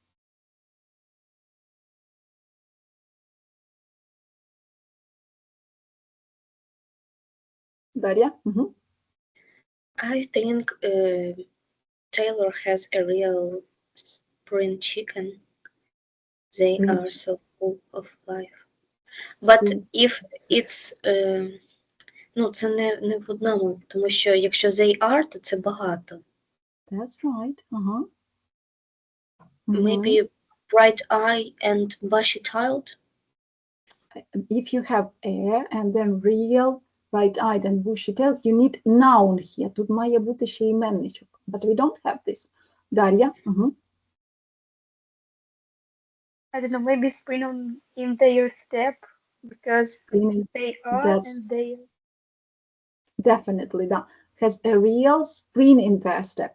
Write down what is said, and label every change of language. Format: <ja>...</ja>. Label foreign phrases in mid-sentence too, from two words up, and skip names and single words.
<en>Daria? I think Taylor has a real spring chicken. They are so full of life. But if it's</en> <uk>ну, це не в одному, тому що якщо</uk> <en>they are,</en> <uk>то це багато.</uk> <en>That's right. Maybe bright eye and bushy-tailed. If you have a and then real, bright-eyed and bushy-tailed, you need noun here.</en> <uk>Тут має бути ще іменничок.</uk> <en>But we don't have this. Daria? I don't know, maybe spring in their step, because they are and they are. Definitely, that has a real spring in their step.</en>